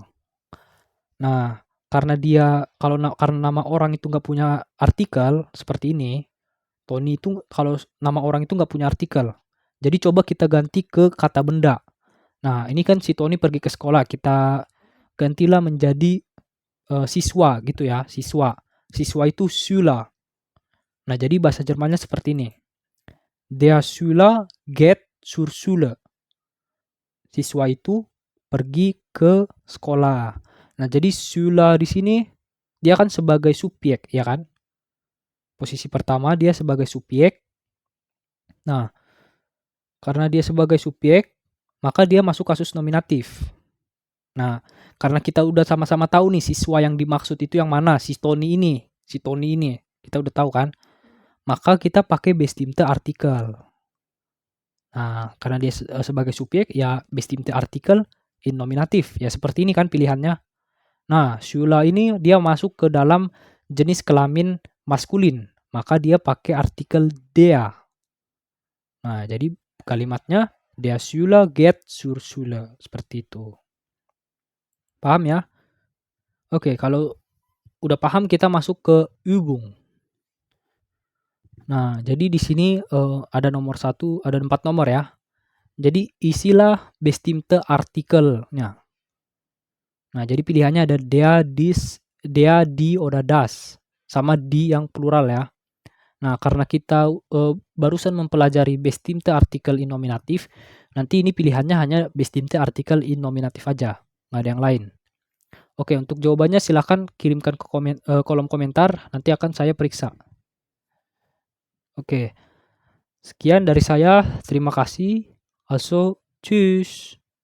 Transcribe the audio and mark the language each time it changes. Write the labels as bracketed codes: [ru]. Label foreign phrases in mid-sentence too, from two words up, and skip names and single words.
[id] Nah, karena karena nama orang itu nggak punya artikel seperti ini, Tony itu kalau nama orang itu nggak punya artikel. Jadi coba kita ganti ke kata benda. Nah, ini kan si Tony pergi ke sekolah, kita gantilah menjadi siswa gitu ya, siswa. Siswa itu Schüler. Nah, jadi bahasa Jermannya seperti ini. [de] Der Schüler geht zur Schule. [id] Siswa itu pergi ke sekolah. Nah, jadi Schüler di sini dia kan sebagai subjek, ya kan? Posisi pertama dia sebagai subjek. Nah, karena dia sebagai subjek, maka dia masuk kasus nominatif. Nah, karena kita udah sama-sama tahu nih siswa yang dimaksud itu yang mana, si Tony ini, kita udah tahu kan? Maka kita pakai [de] bestimmte Artikel. [id] Nah, karena dia sebagai subjek, ya [de] bestimmte Artikel in [id] nominatif. Ya seperti ini kan pilihannya. Nah, Schüler ini dia masuk ke dalam jenis kelamin maskulin, maka dia pakai artikel der. Nah, jadi kalimatnya [de] der Schüler geht zur Schule, [id] seperti itu. Paham ya? Oke, kalau udah paham kita masuk ke Übung. Nah, jadi di sini ada nomor 1, ada 4 nomor ya. Jadi isilah [de] bestimmte Artikelnya. [id] Nah, jadi pilihannya ada [de] der, dies, der, die, oder das. [id] Sama die yang plural ya. Nah, karena kita barusan mempelajari [de] bestimmte Artikel in [id] nominatif, nanti ini pilihannya hanya [de] bestimmte Artikel in [id] nominatif aja, nggak ada yang lain. Oke, untuk jawabannya silahkan kirimkan ke kolom komentar, nanti akan saya periksa. Oke, sekian dari saya, terima kasih. [de] Also, tschüss.